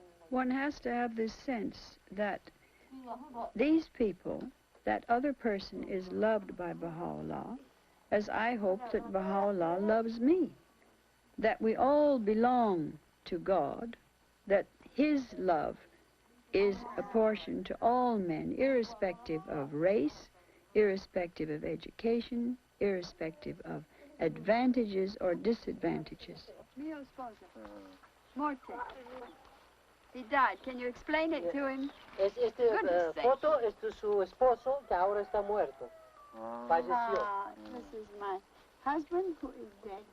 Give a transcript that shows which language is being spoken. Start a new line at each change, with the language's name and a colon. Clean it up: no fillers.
English: One has to have this sense that these people, that other person is loved by Baha'u'llah, as I hope that Baha'u'llah loves me, that we all belong to God, that His love is apportioned to all men, irrespective of race, irrespective of education, irrespective of advantages or disadvantages.
Italian: Mio sposo. Morte.
English: He died. Can you explain it to him? Goodness sake.
Spanish: Foto es de su esposo que ahora está muerto. Falleció.
English: This is my husband who is dead.